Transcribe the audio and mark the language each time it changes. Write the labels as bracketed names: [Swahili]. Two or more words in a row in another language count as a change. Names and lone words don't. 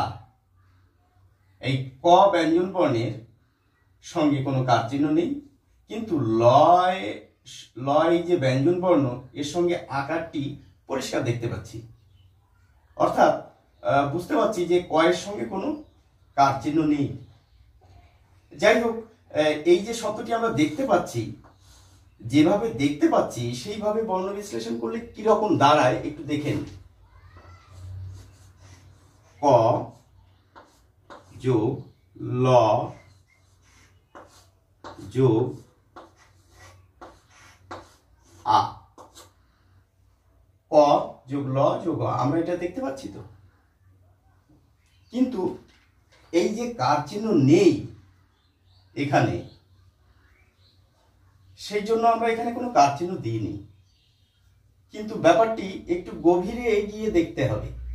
[Bangla] এই ক ব্যঞ্জন বর্ণের সঙ্গে কোনো কার চিহ্ন নেই, কিন্তু লয় লয় যে ব্যঞ্জন বর্ণ এর সঙ্গে আকারটি পরিষ্কার দেখতে পাচ্ছি, অর্থাৎ বুঝতে পারছি যে কয়ের সঙ্গে কোনো কার চিহ্ন নেই। যাই হোক, এই যে শব্দটি আমরা দেখতে পাচ্ছি, যেভাবে দেখতে পাচ্ছি সেইভাবে বর্ণ বিশ্লেষণ করলে কিরকম দাঁড়ায় একটু দেখেন। ক যোগ ল যোগ আ, ক যোগ ল যোগ আ, আমরা এটা দেখতে পাচ্ছি তো। কিন্তু এই যে কার চিহ্ন নেই এখানে, সেই জন্য আমরা এখানে কোনো কার চিহ্ন দিইনি। কিন্তু ব্যাপারটি একটু গভীরে এগিয়ে দেখতে হবে।